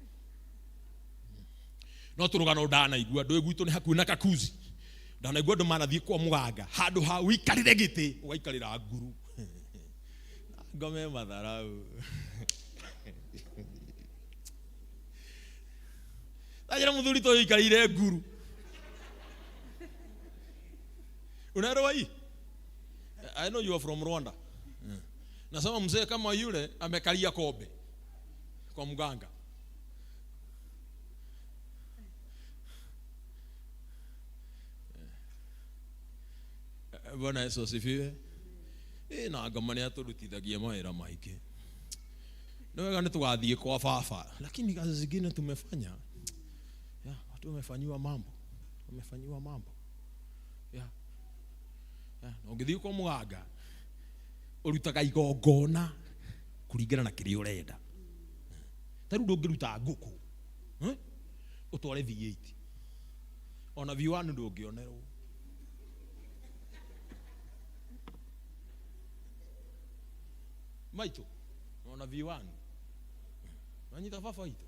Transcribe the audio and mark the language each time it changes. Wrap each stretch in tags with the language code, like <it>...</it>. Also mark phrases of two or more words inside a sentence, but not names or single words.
<ki>No tũrũgano ndanaigua, ndũĩ gwitũ nĩ hakuhĩ na Kakuzi. Ndanaigua andũ manathiĩ kwa mũganga, handũ ha ũikarĩre gĩtĩ, ũgaikarĩra nguru. Ngome matharau. Tajira mũthuri to ũikarĩire nguru.</ki> <sw>Unaelewa hii?</sw> <en>I know you are from Rwanda.</en> <sw>Nasema mzee kama yule amekalia kobe kwa mganga. Bwana Yesu asifiwe.</sw> <ki>Na ngamani aturutithagia mawĩra maingĩ. Nĩ wega nĩtũgathiĩ kwa baba,</ki> <sw>lakini kazi zingine tumefanya. Ya, watu wamefanyiwa mambo. Wamefanyiwa mambo. Ya.</sw> <ki>Na ũngĩthiĩ kwa mũganga ũrutaga igongona kũringana na kĩrĩa ũrenda. Tarĩu ndũngĩruta ngũkũ ũtware V8 ona V1 ndũngĩonerwo. Maitũ ona V1 wanyita baba itu.</ki>